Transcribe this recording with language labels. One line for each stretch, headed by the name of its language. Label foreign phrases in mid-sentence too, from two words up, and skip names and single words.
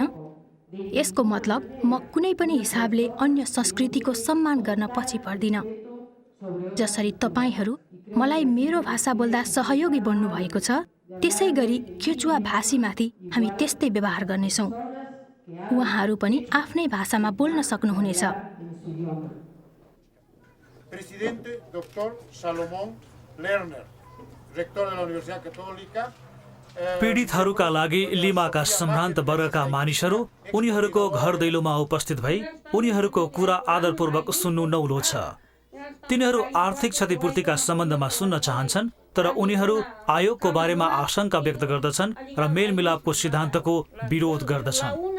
Nepali: यसको मतलब म कुनै पनि हिसाबले अन्य संस्कृतिको सम्मान गर्न पछि पर्दिन। जसरी तपाईहरू मलाई मेरो भाषा बोल्दा सहयोगी बन्नु भएको छ, त्यसै गरी केचुवा भाषीमाथि हामी त्यस्तै व्यवहार गर्नेछौँ। उहाँहरू पनि आफ्नै भाषामा बोल्न सक्नुहुनेछ।
Spanish: Presidente Dr. Salomón Lerner, rector de la Universidad Católica.
Nepali: पीडितहरूका लागि लिमाका सम्भ्रान्त वर्गका मानिसहरू उनीहरूको घर दैलोमा उपस्थित भई उनीहरूको कुरा आदरपूर्वक सुन्नु नौलो छ। तिनीहरू आर्थिक क्षतिपूर्तिका सम्बन्धमा सुन्न चाहन्छन्, तर उनीहरू आयोगको बारेमा आशंका व्यक्त गर्दछन् र मेलमिलापको सिद्धान्तको विरोध गर्दछन्।